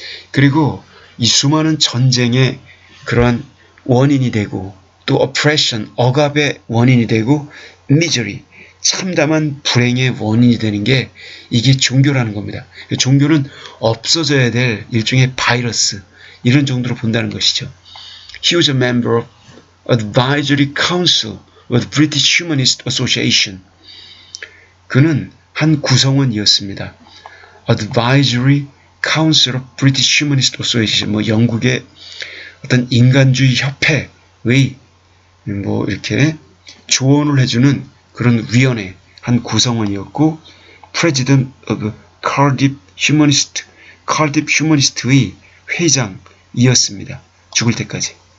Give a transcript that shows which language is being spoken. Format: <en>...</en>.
<ko>그리고 이 수많은 전쟁의 그러한 원인이 되고 또 oppression, 억압의 원인이 되고 misery, 참담한 불행의 원인이 되는 게 이게 종교라는 겁니다. 종교는 없어져야 될 일종의 바이러스 이런 정도로 본다는 것이죠.</ko> <en>He was a member of Advisory Council of the British Humanist Association.</en> <ko>그는 한 구성원이었습니다. Advisory Council of British Humanist Association, 뭐 영국의 어떤 인간주의 협회의 뭐 이렇게 조언을 해주는 그런 위원회 한 구성원이었고,</ko> <en>President of Cardiff Humanist</en> <ko>의 회장이었습니다. 죽을 때까지.</ko>